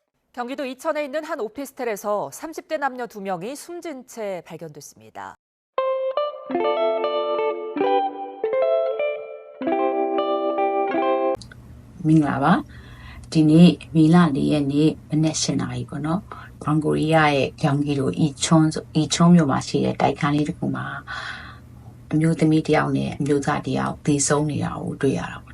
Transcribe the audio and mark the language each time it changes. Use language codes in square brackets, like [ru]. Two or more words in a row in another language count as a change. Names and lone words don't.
[ko] 경기도 이천에 있는 한 오피스텔에서 30대 남녀 2명이 숨진 채 발견됐습니다. [my] မင်္ဂလာပါဒီနေ့မေလ4ရက်နေ့မနက်7:00 နာရီပေါ့နော်တောင်ကိုရီးယားရဲ့ကျောင်းကြီးတို့အီချွန်းမြို့မှာရှိတဲ့တိုက်ခန်းလေးတစ်ခုမှာအမျိုးသမီးတစ်ယောက်နဲ့အမျိုးသားတစ်ယောက်သေဆုံးနေတာကိုတွေ့ရတာပေါ့